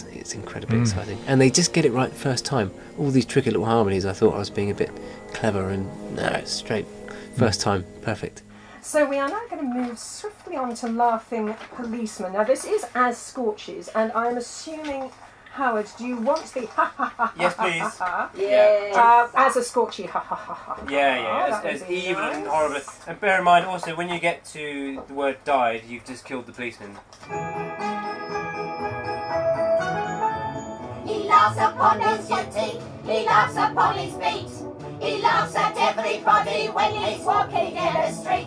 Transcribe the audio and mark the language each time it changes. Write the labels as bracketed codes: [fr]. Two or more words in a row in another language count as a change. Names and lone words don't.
[en] It's incredibly exciting. And they just get it right the first time. All these tricky little harmonies, I thought I was being a bit clever, and no, it's straight. First time, perfect. So we are now going to move swiftly on to Laughing Policeman. Now this is as Scorches, and I'm assuming, Howard, do you want the ha ha ha Yes, ha please. ha ha? Yeah. As a Scorchy ha ha ha ha. Yeah, that as would be evil and nice. horrible. And bear in mind also, when you get to the word died, you've just killed the policeman. He laughs upon his duty, he laughs upon his beat. He laughs at everybody when he's walking in the street.